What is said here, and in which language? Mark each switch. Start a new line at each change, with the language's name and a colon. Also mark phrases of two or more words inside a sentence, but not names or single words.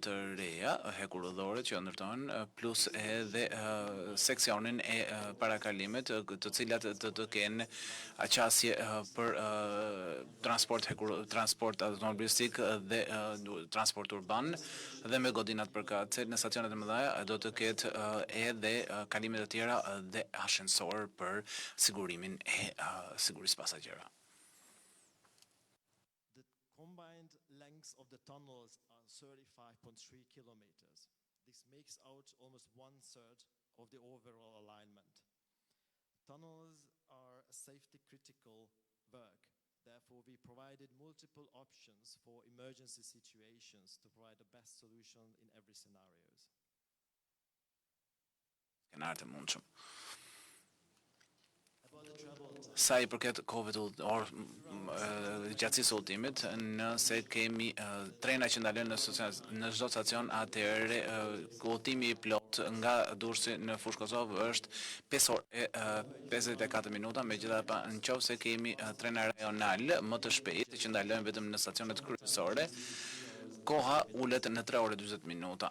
Albanian: të reja hekurudhore që ndërtohen, plus edhe seksionin e parakalimit, të cilat të kenë aqasje për transport automobilistik dhe transport urban dhe me godinat përkatëse. Në stacionet e mëdha do të ketë edhe kalime të tjera dhe ashensor për sigurimin e sigurisë pasagjerëve.
English: Combined lengths of the tunnels are 35.3 kilometers. This makes out almost 1/3 of the overall alignment. Tunnels are a safety critical work. Therefore, we provided multiple options for emergency situations to provide the best solution in every scenarios.
Albanian: Sa i përket kohëve të gjatësisë udhëtimit, nëse kemi trena që ndalojnë në çdo stacion, atëherë udhëtimi i plot nga Durrësi në fushë Kosovë është 5 orë e 54 minuta, megjithatë nëse kemi trena rajonal më të shpejtë që ndalojnë vetëm në stacionet kryesore, koha ulet në 3 orë e 40 minuta.